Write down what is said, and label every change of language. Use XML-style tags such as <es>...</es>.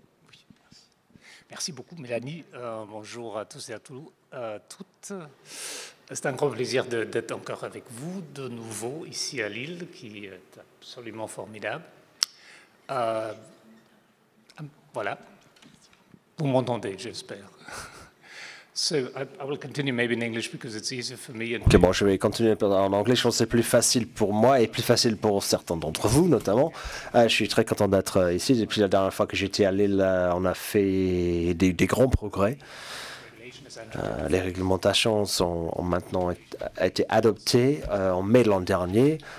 <fr>Oui, merci beaucoup, Mélanie. Bonjour à tous et à toutes. C'est un grand plaisir d'être encore avec vous, de nouveau, ici à Lille, qui est absolument formidable. Voilà. Vous m'entendez, j'espère.</fr> <en>So I will continue maybe in English because it's easier for me.</en> <fr>Ok, bon, je vais continuer en anglais. Je pense que c'est plus facile pour moi et plus facile pour certains d'entre vous, notamment. Je suis très content d'être ici. Depuis la dernière fois que j'étais à Lille, on a fait des grands progrès. Les réglementations ont maintenant été adoptées en mai de l'an dernier.</fr>